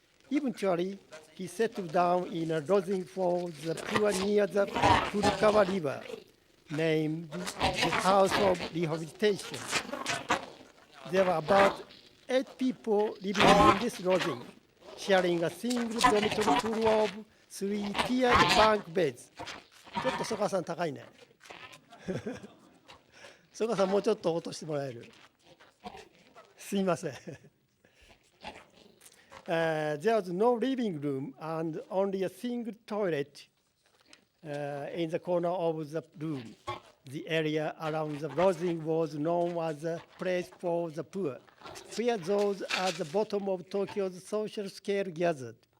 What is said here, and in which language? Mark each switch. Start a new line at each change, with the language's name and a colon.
English: Eventually, he settled down in a lodging for the poor near the Furukawa River, named the House of Rehabilitation. There were about 8 people living in this lodging, sharing a single dormitory full of 3-tiered bunk beds.
Japanese: ちょっと曽我さん高いね。曽我さんもうちょっと落としてもらえる。すいません。
English: There was no living room and only a single toilet in the corner of the room. The area around the lodging was known as a place for the poor, where those at the bottom of Tokyo's social scale gathered.